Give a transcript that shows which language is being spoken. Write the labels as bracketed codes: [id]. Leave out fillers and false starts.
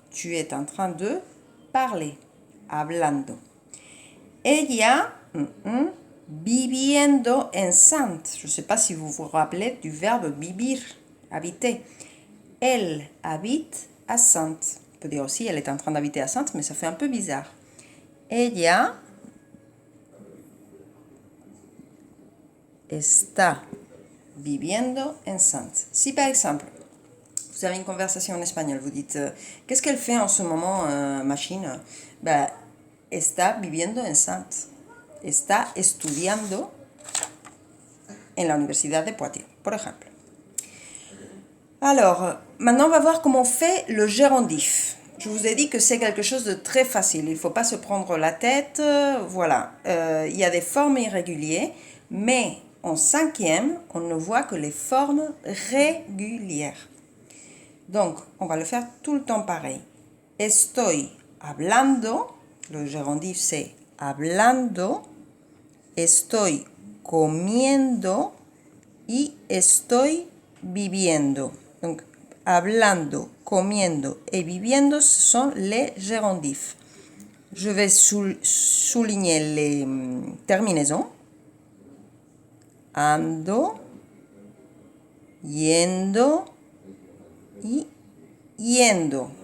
[fr] Tu es en train de parler. [es] Hablando. Ella, viviendo en Sant. [fr] Je ne sais pas si vous vous rappelez du verbe vivir, habiter. Elle habite à Sant. On peut dire aussi elle est en train d'habiter à Sant, mais ça fait un peu bizarre. [es] Ella está viviendo en Sant. [fr] Si par exemple, vous avez une conversation en espagnol, vous dites qu'est-ce qu'elle fait en ce moment, machine? [es] Está viviendo en Sant. Está estudiando en la Universidad de Poitiers, por ejemplo. [fr] Alors, maintenant, on va voir comment on fait le gérondif. Je vous ai dit que c'est quelque chose de très facile. Il ne faut pas se prendre la tête. Voilà. Il y a des formes irrégulières, mais en cinquième, on ne voit que les formes régulières. Donc, on va le faire tout le temps pareil. [es] Estoy hablando. [fr] Le gérondif, c'est [es] hablando. Estoy comiendo y estoy viviendo. [fr] Donc, hablando, comiendo et viviendo, ce sont les gérondifs. Je vais souligner les terminaisons. [es] Ando, yendo y yendo.